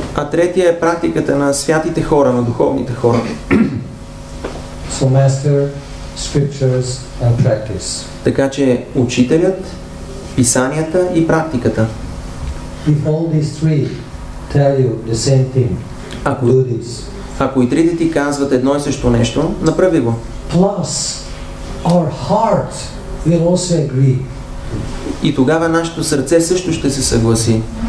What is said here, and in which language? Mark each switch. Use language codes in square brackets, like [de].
[bg] А третия е практиката на святите хора, на духовните хора. [en] So master, scriptures and practice. [bg] Така че учителят, писанията и практиката. [en] If all these three tell you the same thing, do this. [bg] Ако и трите ти казват едно и също нещо, направи го. [en] Plus, our heart will also agree. [bg] И тогава нашето сърце също ще се съгласи.